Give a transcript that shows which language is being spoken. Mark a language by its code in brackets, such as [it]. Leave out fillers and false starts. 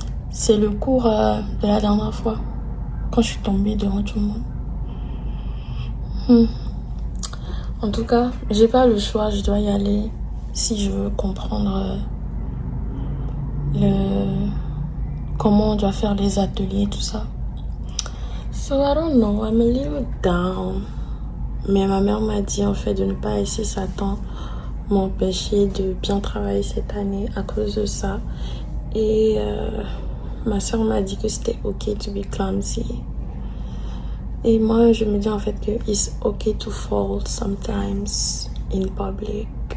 [fr] C'est le cours de la dernière fois, quand je suis tombée devant tout le monde. En tout cas, j'ai pas le choix, je dois y aller si je veux comprendre comment on doit faire les ateliers, tout ça. [en] So I don't know, I'm a little down. [fr] Mais ma mère m'a dit en fait de ne pas laisser Satan m'empêcher de bien travailler cette année à cause de ça. Et ma soeur m'a dit que c'était [en] ok to be clumsy. [fr] Et moi, je me dis en fait que [en] it's okay to fall sometimes in public.